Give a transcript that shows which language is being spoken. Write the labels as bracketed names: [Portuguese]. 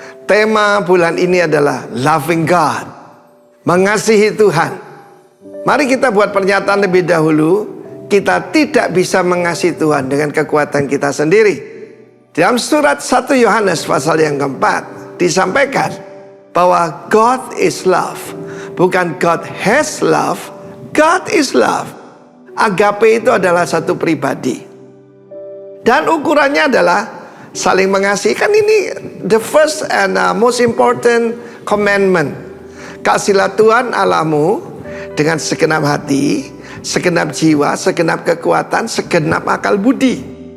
[Indonesian] Tema bulan ini adalah [English] Loving God, [Indonesian] mengasihi Tuhan. Mari kita buat pernyataan lebih dahulu. Kita tidak bisa mengasihi Tuhan dengan kekuatan kita sendiri. Dalam surat 1 Yohanes pasal yang keempat disampaikan bahwa [English] God is love. [Indonesian] Bukan [English] God has love, God is love. [Indonesian] Agape itu adalah satu pribadi. Dan ukurannya adalah saling mengasihi. Kan ini [English] the first and most important commandment. [Indonesian] Kasihilah Tuhan Allahmu dengan segenap hati, segenap jiwa, segenap kekuatan, segenap akal budi.